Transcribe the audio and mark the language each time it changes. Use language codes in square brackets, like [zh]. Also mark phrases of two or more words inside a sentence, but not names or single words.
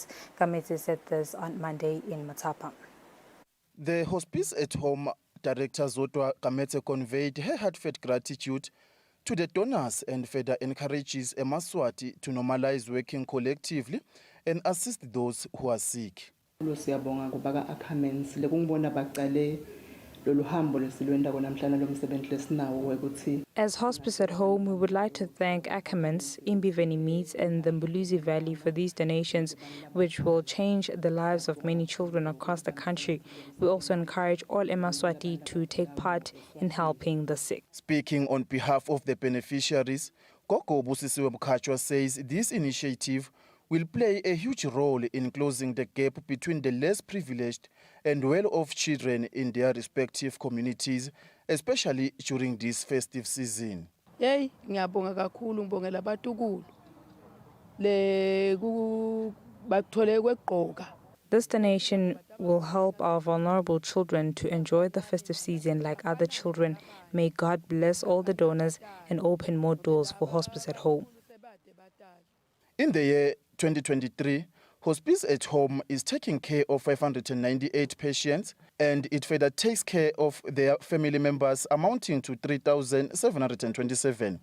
[en] Kamete said this on Monday in Matapa. The Hospice at Home Director Zotwa Kamete conveyed her heartfelt gratitude to the donors and further encourages Eswatini to normalize working collectively and assist those who are sick. [ss] Siyabonga kubaka Ackermans lekungibona baqale lolu hambo lesilwenda konamhlanje lomsebenzi lesinawo wekuthi. [en] As Hospice at Home, we would like to thank Ackermans, Mbiveni Meats and the Mbuluzi Valley for these donations, which will change the lives of many children across the country. We also encourage all Eswatini to take part in helping the sick. Speaking on behalf of the beneficiaries, Gogo Busisiwe Bukachwa says this initiative will play a huge role in closing the gap between the less privileged and well-off children in their respective communities, especially during this festive season. [ss] Hey, ngiyabonga kakhulu ngibongela abatukulu le bakuthole kwegqoka. [en] This donation will help our vulnerable children to enjoy the festive season like other children. May God bless all the donors and open more doors for Hospice at Home. In the year 2023, Hospice at Home is taking care of 598 patients, and it further takes care of their family members amounting to 3,727.